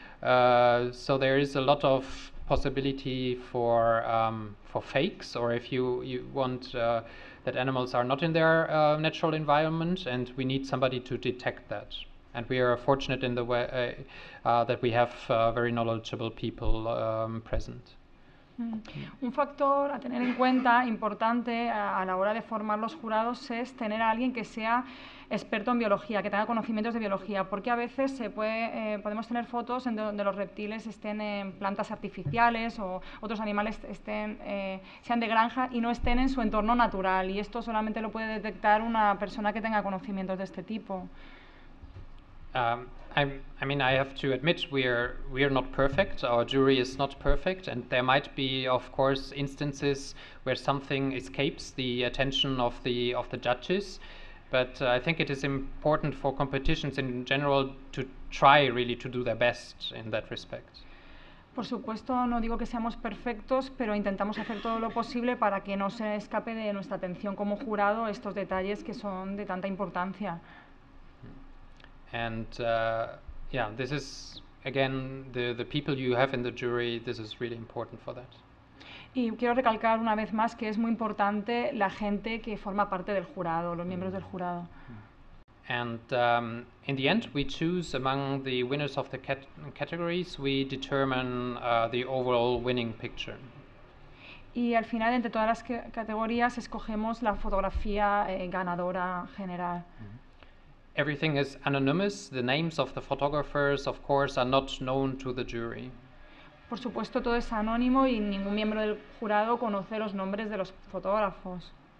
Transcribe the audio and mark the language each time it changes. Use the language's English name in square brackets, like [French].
[English] So there is a lot of possibility for fakes, or if you want that animals are not in their natural environment, and we need somebody to detect that. And we are fortunate in the way that we have very knowledgeable people present. [Spanish] Un factor a tener en cuenta importante a la hora de formar los jurados es tener a alguien que sea experto en biología, que tenga conocimientos de biología, porque a veces podemos tener fotos en donde los reptiles estén en plantas artificiales o otros animales sean de granja y no estén en su entorno natural, y esto solamente lo puede detectar una persona que tenga conocimientos de este tipo. [English] I mean, I have to admit we are not perfect. Our jury is not perfect, and there might be, of course, instances where something escapes the attention of the judges. But I think it is important for competitions in general to try really to do their best in that respect. [Spanish] Por supuesto, no digo que seamos perfectos, pero intentamos hacer todo lo posible para que no se escape de nuestra atención como jurado estos detalles que son de tanta importancia. [English] And yeah, this is again the people you have in the jury. This is really important for that. [Spanish] Y quiero recalcar una vez más que es muy importante la gente que forma parte del jurado, los miembros del jurado. [English] And in the end, we choose among the winners of the categories. We determine the overall winning picture. [Spanish] Y al final, entre todas las categorías, escogemos la fotografía ganadora general. [English] Everything is anonymous. The names of the photographers, of course, are not known to the jury. [Spanish] Por supuesto, todo es anónimo y ningún miembro del jurado conoce los nombres de los fotógrafos.